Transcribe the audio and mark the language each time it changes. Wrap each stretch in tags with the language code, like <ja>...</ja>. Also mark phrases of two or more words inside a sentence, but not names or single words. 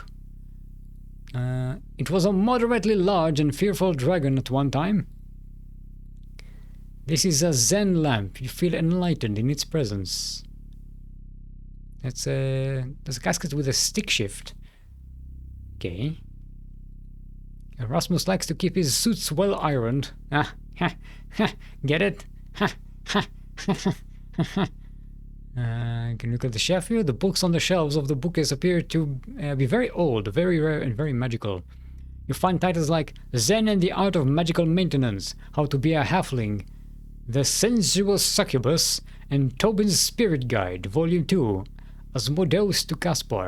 <en>It was a moderately large and fearful dragon at one time. This is a Zen lamp. You feel enlightened in its presence. There's a casket with a stick shift. Okay. Erasmus likes to keep his suits well ironed. Ah, ha, ha, get it? Ha, ha, ha, ha. Can you look at the shelf here? The books on the shelves of the bookcase appear to be very old, very rare, and very magical. You find titles like Zen and the Art of Magical Maintenance, How to Be a Halfling, The Sensuous Succubus, and Tobin's Spirit Guide, Volume 2, Asmodeus to Caspar.</en>